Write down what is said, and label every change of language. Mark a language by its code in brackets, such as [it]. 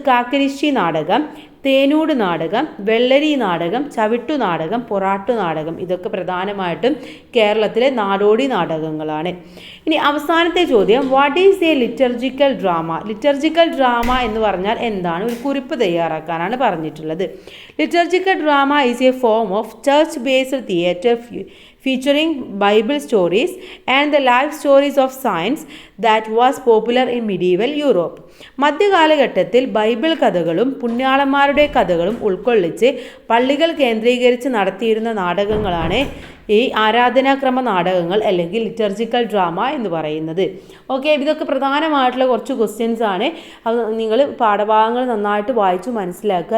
[ml] കാക്കരിശ്ശി നാടകം, തേനൂട് നാടകം, വെള്ളരി നാടകം, ചവിട്ടു നാടകം, പൊറാട്ടു നാടകം, ഇതൊക്കെ പ്രധാനമായിട്ടും കേരളത്തിലെ നാടോടി നാടകങ്ങളാണ്. ഇനി അവസാനത്തെ ചോദ്യം, [en] What is a liturgical drama? [ml] Liturgical drama എന്ന് പറഞ്ഞാൽ എന്താണ്? ഒരു കുറിപ്പ് തയ്യാറാക്കാനാണ് പറഞ്ഞിട്ടുള്ളത്. [en] Liturgical drama is a form of church based theatre featuring Bible stories and the life stories of saints that was popular in medieval Europe. [ml] മധ്യകാലഘട്ടത്തിൽ Bible കഥകളും പുണ്യാളന്മാരുടെ കഥകളും ഉൾക്കൊള്ളിച്ച് പള്ളികൾ കേന്ദ്രീകരിച്ച് നടത്തിയിരുന്ന നാടകങ്ങളാണ് ഈ ആരാധനാക്രമ നാടകങ്ങൾ അല്ലെങ്കിൽ ലിറ്റർജിക്കൽ ഡ്രാമ എന്ന് പറയുന്നത്. ഓക്കെ, ഇതൊക്കെ പ്രധാനമായിട്ടുള്ള കുറച്ച് ക്വസ്റ്റ്യൻസ് ആണ്. അത് നിങ്ങൾ പാഠഭാഗങ്ങൾ നന്നായിട്ട് വായിച്ചു മനസ്സിലാക്കുക.